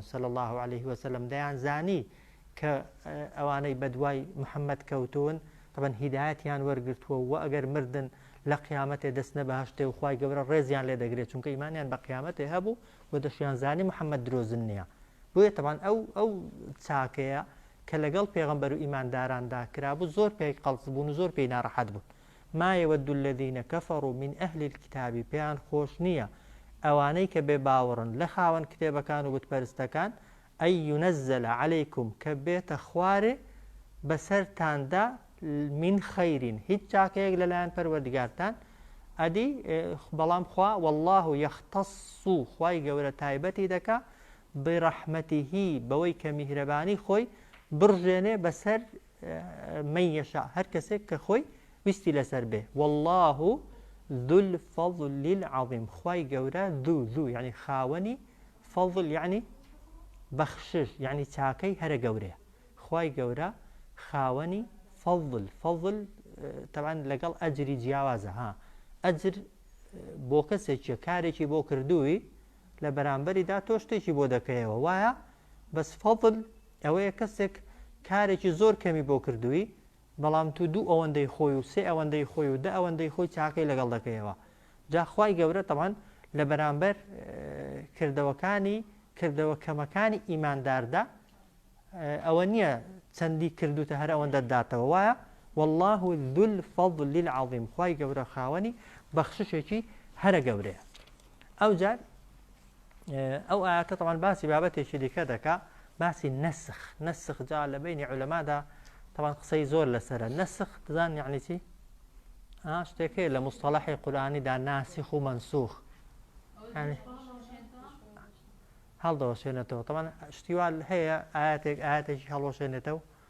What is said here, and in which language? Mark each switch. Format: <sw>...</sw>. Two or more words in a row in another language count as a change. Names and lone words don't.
<ar>صلی الله عليه وسلم</ar> <ckb>دەیان زانی کە ئەوانەی بەدوای محەممەد کەوتون طبعا هیدایەتیان وەرگرتووە و ئەگەر مردن لە قیامەتێ دەستنە بەهەشتێ و خوای گەورە ڕێزیان لێ دەگرێت چونکە ئیمانیان بە قیامەتێ هەبوو و دەشیان زانی محەممەد درۆزن نییە بۆیە طبعا ئەو چاکەیە کە لەگەڵ پێغمبەر و ئیمانداراندا کرابوو زۆر پێی قەڵس بوون و زۆر پێی ناڕەحەت بوون</ckb> <ar>ما يود الذين كفروا من أهل الكتاب</ar> <ckb>پێیان خۆش نییە ئەوانەی کە بێ باوەڕن لە خاوەن کتێبەکان و بتپەرستەکان ئەی</ckb> <ar>ينزل عليكم</ar> <ckb>کە بێتە خوارێ بەسەرتاندا من خەیرین هیچ چاکەیەک لەلایەن پەروەردگارتان ئەدی بەڵام خوا</ckb> <ar>والله يختص</ar> <ckb>خوای گەورە تایبەتی دەکا بڕەحمەتیهی بەوەی کە میهرەبانی خۆی بڕژێنێ بەسەر</ckb> <ar>من یەشا</ar> <ckb>هەر کەسێک کە خۆی ویستی لەسەر بێ</ckb> <ar>والله ذو الفضل العظيم</ar> <ckb>خوای گەورە</ckb> <ar>ذو يعني</ar> <ckb>خاوەنی فضل يعني بەخشش يعني چاکەی هەرە گەورەیە خوای گەورە خاوەنی فضل طبعا لەگەڵ ئەجری جیاوازە ها ئەجر بۆ کەسێکیە کارێکی بۆ کردووی لە بەرامبەریدا تۆ شتێکی بۆ دەکەیەوە وایە بەس فضل ئەوەیە کەسێک کارێکی زۆر کەمی بۆ کردووی بەڵام تو دوو ئەوەندەی خۆی و سێ ئەوەندەی خۆی و دە ئەوەندەی خۆی چاکەی لەگەڵ دەکەیەوە جا خوای گەورە طبعا لە بەرامبەر کردەوە کەمەکانی ئیمانداردا ئەوە نییە چەندی کردوتە هەر ئەوەندە داتەوە وایە</ckb> <ar>والله ذو الفضل</ar> <ckb>العظيم خوای گەورە خاوەنی بەخششێکی هەرە گەورەیە ئەو جار ئەو ئاەتە طبعا باسی بابەتێکی دیکە دەکا باسی نەسخ جا لە بینی عولەمادا طبعا قسەی زۆر لەسەرە نەسخ دەزان یعنی چی شتێکەیە لە مستەڵەحی قورئانیدا ناسخ و مەنسوخ يعني هەڵدەوەشێنێتەوە طبعا شتیوال هەیە ئاەتێکی هەڵوەشێنێتەوە</ckb>